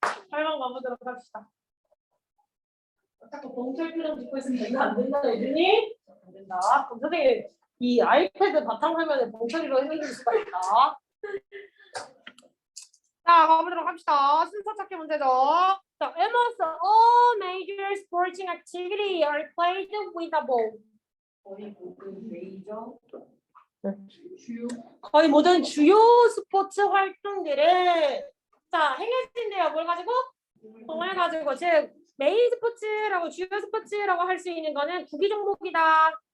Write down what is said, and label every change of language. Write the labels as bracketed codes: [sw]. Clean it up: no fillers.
[ko] 8번 가보도록 합시다. 자꾸 봉철 표정 짓고 있으면 이거 안 된다 얘들이? 안 된다. 그럼 선생님 이 아이패드 바탕화면에 봉철이로 해줄 수가 있다. 자 가보도록 합시다. 순서 찾기 문제죠. [en] 자, almost all major sporting activity are played with a ball. [ko] 거의 모든 메이저 거의 모든 주요 스포츠 활동들은 자 행해진대요. 뭘 가지고? 공을 가지고 즉 메인 스포츠라고 주요 스포츠라고 할 수 있는 거는 구기 종목이다.